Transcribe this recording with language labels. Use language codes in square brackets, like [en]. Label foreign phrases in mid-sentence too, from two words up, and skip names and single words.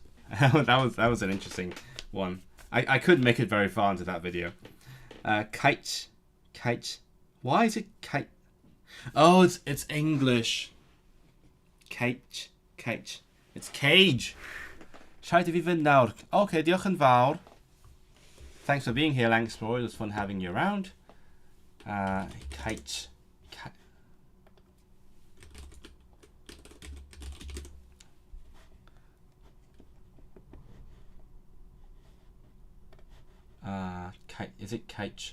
[en] that was an interesting one. I couldn't make it very far into that video. Kite. Why is it kite? Oh, it's English. Kite. It's cage. Try to even now. [cy] Okay, diolch yn fawr. [en] Thanks for being here, Lang Explorer. It was fun having you around. Kite. Kite. Is it kite?